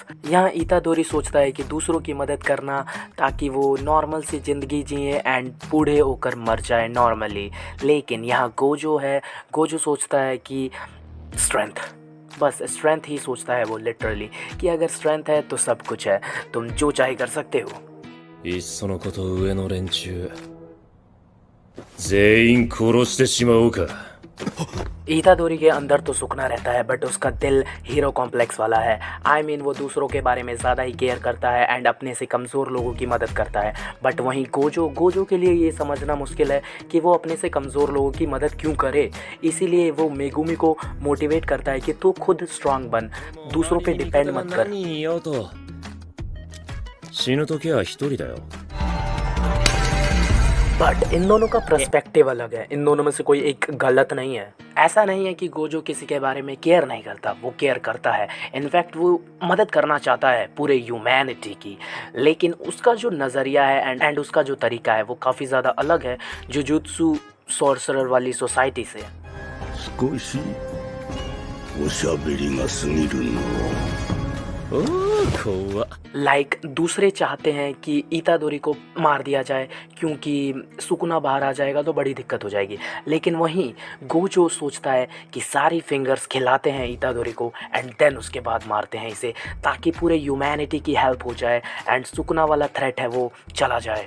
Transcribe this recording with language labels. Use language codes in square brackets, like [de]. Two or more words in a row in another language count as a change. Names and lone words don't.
[hi] यहाँ इतादोरी सोचता है कि दूसरों की मदद करना ताकि वो नॉर्मल सी ज़िंदगी जिए एंड बूढ़े होकर मर जाए नॉर्मली, लेकिन यहाँ गोजो सोचता है कि स्ट्रेंथ, बस स्ट्रेंथ ही सोचता है वो लिटरली कि अगर स्ट्रेंथ है तो सब कुछ है, तुम जो चाहे कर सकते हो। [ja] いっそのこと上の連中全員殺してしまおうか。 [hi] इतादोरी के अंदर तो सुकना रहता है बट उसका दिल [en] hero complex [hi] वाला है। [en] I mean [hi] वो दूसरों के बारे में ज़्यादा ही केयर करता है एंड अपने से कमज़ोर लोगों की मदद करता है। बट वहीं गोजो के लिए ये समझना मुश्किल है कि वो अपने से कमज़ोर लोगों की मदद क्यों करे। इसीलिए वो मेगुमी को मोटिवेट करता है कि तू खुद स्ट्रांग बन, दूसरों पे डिपेंड मत कर। [ja] 何言おうと死ぬ時は一人だよ。 [hi] बट इन दोनों का पर्सपेक्टिव अलग है, इन दोनों में से कोई एक गलत नहीं है। ऐसा नहीं है कि गोजो किसी के बारे में केयर नहीं करता, वो केयर करता है। इनफैक्ट वो मदद करना चाहता है पूरे ह्यूमैनिटी की, लेकिन उसका जो नज़रिया है एंड उसका जो तरीका है वो काफ़ी ज़्यादा अलग है [en] jujutsu sorcerer [hi] वाली सोसाइटी से। [ja] 少しおしゃべりが過ぎるの。おー怖っ。 [hi] लाइक दूसरे चाहते हैं कि इतादोरी को मार दिया जाए क्योंकि सुकुना बाहर आ जाएगा तो बड़ी दिक्कत हो जाएगी, लेकिन वहीं गोजो सोचता है कि सारी फिंगर्स खिलाते हैं इतादोरी को [en] and then [hi] उसके बाद मारते हैं इसे ताकि पूरे ह्यूमैनिटी की हेल्प हो जाए एंड सुकुना वाला थ्रेट है वो चला जाए।